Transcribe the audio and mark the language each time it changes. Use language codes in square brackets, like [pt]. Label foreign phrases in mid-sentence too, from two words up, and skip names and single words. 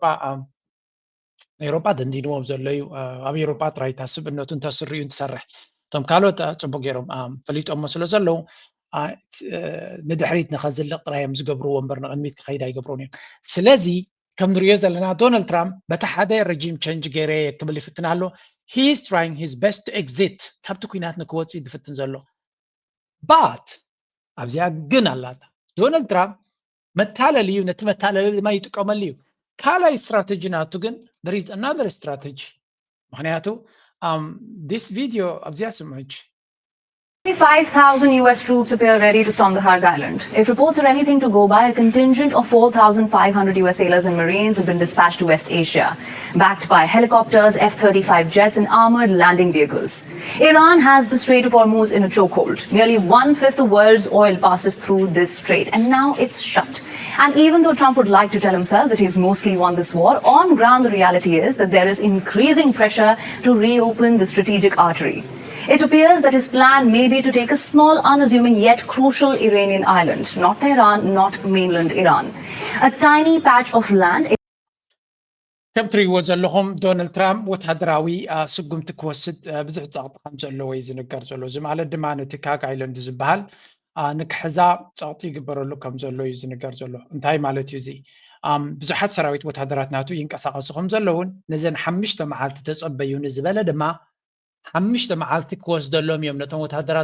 [ti] ኤሮጳ ደንዲንዎም ዘሎ እዩ ኣብ ኤሮጳ ጥራይ ታስብነቱ እንተስርዩ እንትሰርሕ እቶም ካልኦት ፅቡቅ ገይሮም ፈሊጦሞ ስለ ዘለዉ ንድሕሪት ንኸዝልቕ ጥራዮም ዝገብርዎ እምበር ንቕድሚት ክኸይድ ኣይገብሮን እዮም ስለዚ ከም ንሪኦ ዘለና ዶናልድ ትራምፕ በቲ ሓደ [en] regime change [ti] ገይረ ክብል ይፍትን ኣሎ [en] he is trying his best to exit [ti] ካብቲ ኩናት ንክወፅእ ዝፍትን ዘሎ ባት ኣብዚኣ ግን ኣላታ ዶናልድ ትራምፕ መታለል እዩ ነቲ መታለል ድማ ይጥቀመሉ እዩ ካልኣይ ስትራቴጂ ናቱ ግን [en] there is another strategy [ti] ምክንያቱ [en] this video [ti] ኣብዚኣ ስምዑች [en] 5,000 US troops appear ready to storm the Harg Island. If reports are anything to go by, a contingent of 4,500 US sailors and Marines have been dispatched to West Asia, backed by helicopters, F-35 jets and armored landing vehicles. Iran has the Strait of Hormuz in a chokehold. Nearly 1/5 of the world's oil passes through this strait, and now it's shut. And even though Trump would like to tell himself that he's mostly won this war, on ground the reality is that there is increasing pressure to reopen the strategic artery. It appears that his plan may be to take a small, unassuming yet crucial Iranian island, not Tehran, not mainland Iran. A tiny patch of land. [ti] ከም ትሪእዎ ዘለኹም ዶናልድ ትራምፕ ወታደራዊ ስጉምቲ ክወስድ ብዙሕ ፀቕጢ ከም ዘለዎ እዩ ዝንገር ዘሎ እዚ ማለት ድማ ነቲ ካግ ኣይላንድ ዝበሃል ንክሕዛ ፀቕጢ ይግበረሉ ከም ዘሎ እዩ ዝንገር ዘሎ እንታይ ማለት እዩ እዚ ብዙሓት ሰራዊት ወታደራት ናቱ ይንቀሳቐሱ ከም ዘለውን ነዘን 5 መዓልቲ ተፀበዩ ንዝበለ ድማ 5 መዓልቲ ክወስደሎም እዮም ነቶም ወታደራት